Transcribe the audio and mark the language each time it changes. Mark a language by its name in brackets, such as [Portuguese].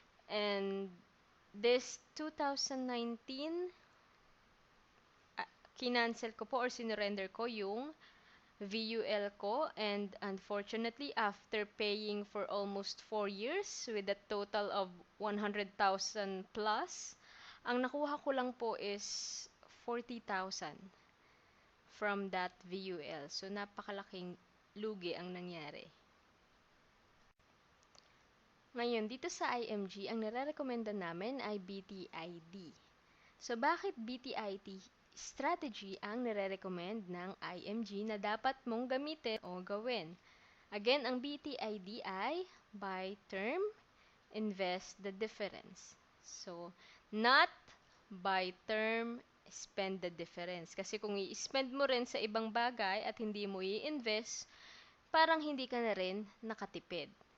[English] And this 2019, [Filipino] kinancel ko po or sinurrender ko yung VUL ko, [English] and unfortunately, after paying for almost 4 years with a total of 100,000 plus, [Filipino] ang nakuha ko lang po [English] is 40,000 from that VUL. [Filipino] So, napakalaking lugi ang nangyari. Ngayon, dito sa IMG, ang nare-recommenda namin ay BTID. So, bakit BTID strategy ang nare-recommend ng IMG na dapat mong gamitin o gawin? Again, ang BTID ay [English] buy term, invest the difference. So, not buy term, spend the difference. [Filipino] Kasi kung i-spend mo rin sa ibang bagay at hindi mo i-invest, parang hindi ka na rin nakatipid.